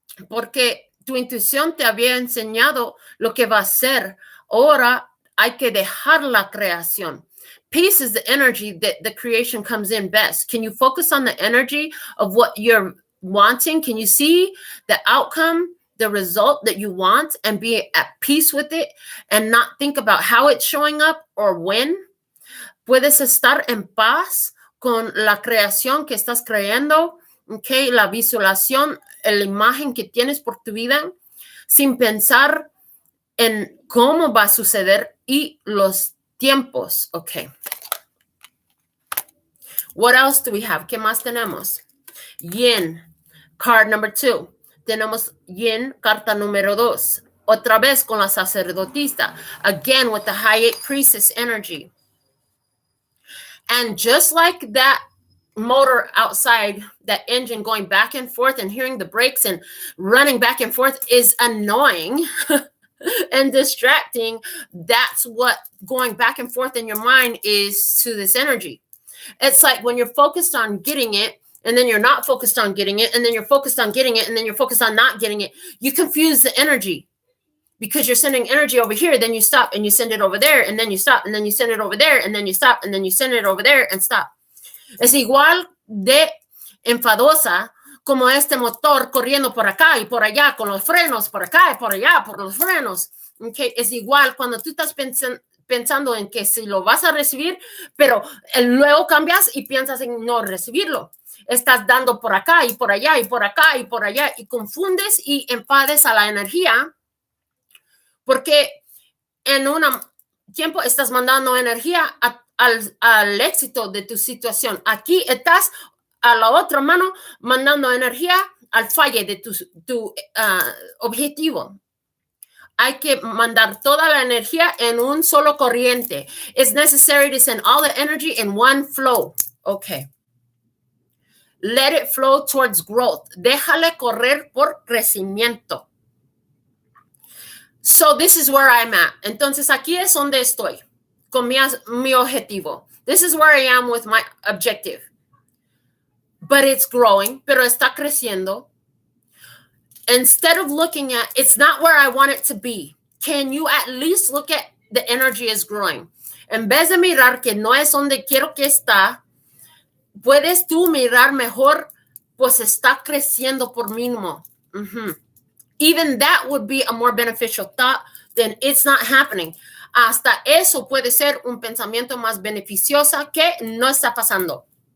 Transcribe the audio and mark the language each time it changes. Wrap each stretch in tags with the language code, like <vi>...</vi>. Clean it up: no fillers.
<es>Porque tu intuición te había enseñado lo que va a ser. Ahora hay que dejar la creación.</es> <en>Peace is the energy that the creation comes in best. Can you focus on the energy of what you're wanting? Can you see the outcome, the result that you want, and be at peace with it and not think about how it's showing up or when?</en> <es>Puedes estar en paz con la creación que estás creando, okay? La visualización, la imagen que tienes por tu vida, sin pensar en cómo va a suceder y los tiempos.</es> <en>Okay. What else do we have?</en> <es>¿Qué más tenemos?</es> <en>Yin, card number 2.</en> <es>Tenemos Yin, carta número 2. Otra vez con la sacerdotisa.</es> <en>Again with the high priestess energy. And just like that motor outside, that engine going back and forth and hearing the brakes and running back and forth is annoying and distracting. That's what going back and forth in your mind is to this energy. It's like when you're focused on getting it, and then you're not focused on getting it, and then you're focused on getting it, and then you're focused on not getting it. You confuse the energy because you're sending energy over here, then you stop and you send it over there, and then you stop, and then you send it over there, and then you stop, and then you send it over there and stop.</en> <es>Es igual de enfadosa como este motor corriendo por acá y por allá con los frenos, por acá y por allá, por los frenos. Okay. Es igual cuando tú estás pensando en que si lo vas a recibir, pero luego cambias y piensas en no recibirlo. Estás dando por acá y por allá y por acá y por allá y confundes y enfades a la energía porque en un tiempo estás mandando energía al éxito de tu situación. Aquí estás a la otra mano mandando energía al falle de tu objetivo. Hay que mandar toda la energía en un solo corriente.</es> <en>It's necessary to send all the energy in one flow. Okay. Let it flow towards growth.</en> <es>Déjale correr por crecimiento.</es> <en>So this is where I'm at.</en> <es>Entonces aquí es donde estoy con mi objetivo.</es> <en>This is where I am with my objective. But it's growing,</en> <es>pero está creciendo.</es> <en>Instead of looking at, it's not where I want it to be. Can you at least look at the energy is growing?</en> <es>En vez de mirar que no es donde quiero que está, puedes tú mirar mejor, pues está creciendo por mínimo.</es> <en>Even that would be a more beneficial thought than it's not happening.</en> <es>Hasta eso puede ser un pensamiento más beneficioso que no está pasando.</es>